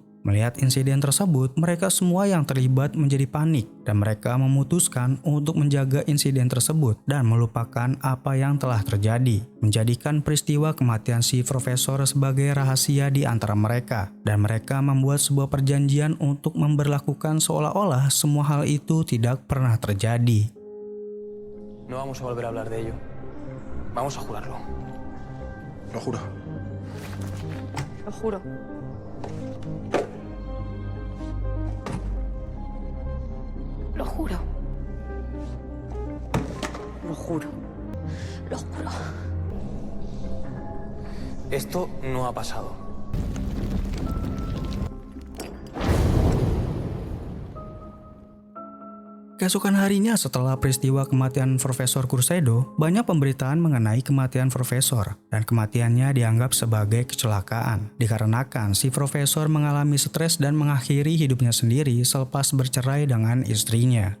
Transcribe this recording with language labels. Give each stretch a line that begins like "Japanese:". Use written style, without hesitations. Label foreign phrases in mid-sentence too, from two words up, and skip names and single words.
Indonesian: Melihat insiden tersebut, mereka semua yang terlibat menjadi panik dan mereka memutuskan untuk menjaga insiden tersebut dan melupakan apa yang telah terjadi, menjadikan peristiwa kematian si profesor sebagai rahasia di antara mereka, dan mereka membuat sebuah perjanjian untuk memberlakukan seolah-olah semua hal itu tidak pernah terjadi.
Spanish: No vamos a volver a hablar de ello. Vamos a jurarlo. Lo juro. Lo juro. Lo juro. Lo juro. Lo juro. Esto no ha pasado.
Indonesian: Keesokan harinya setelah peristiwa kematian Profesor Crucedo, banyak pemberitaan mengenai kematian profesor dan kematiannya dianggap sebagai kecelakaan dikarenakan si profesor mengalami stres dan mengakhiri hidupnya sendiri selepas bercerai dengan istrinya.